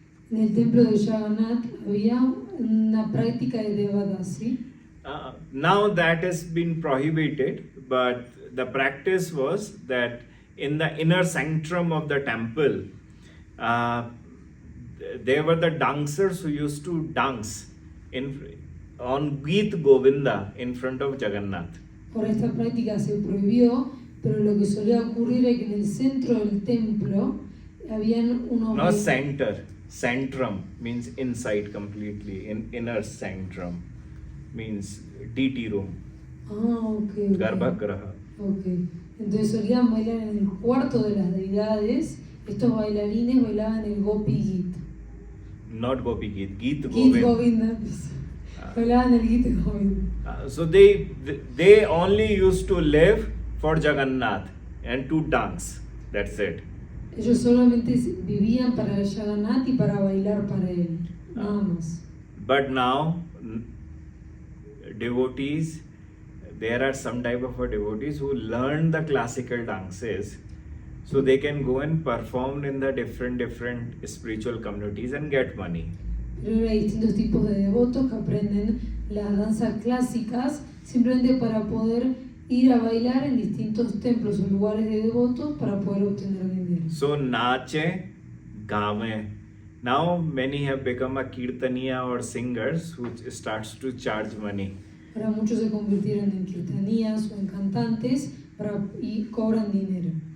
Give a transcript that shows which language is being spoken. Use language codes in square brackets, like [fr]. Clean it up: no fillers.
[es] En el templo de Jagannath había una práctica de Devadasi. [en] Now that has been prohibited, but the practice was that in the inner sanctum of the temple, there were the dancers who used to dance on Geet Govinda in front of Jagannath. [es] Por esta práctica se prohibió, pero lo que solía ocurrir es que en el centro del templo habían unos... [en] No, center. Centrum means inside completely. In inner sanctum means DT room. Ok. [hi] Garbhagraha. [en] Ok. [es] Entonces solían bailar en el cuarto de las deidades. Estos bailarines bailaban el Gopi Git. [en] Not Gopi Geet, Geet Git Govinda. [es] Govinda. Bailaban el Git Govinda. [en] So they only used to live for Jagannath and to dance. That's it. [es] Ellos solamente vivían para el Jagannath y para bailar para él. Nada más. [en] But now, devotees, there are some type of devotees who learn the classical dances so they can go and perform in the different spiritual communities and get money. [es] Pero ahora hay distintos tipos de devotos que aprenden las danzas clásicas simplemente para poder ir a bailar en distintos templos o lugares de devotos para poder obtener dinero. [hi] So nache, game. [en] Now many have become a kirtaniya or singers who starts to charge money. [es] Ahora muchos se convirtieron en kirtanías o en cantantes y cobran dinero.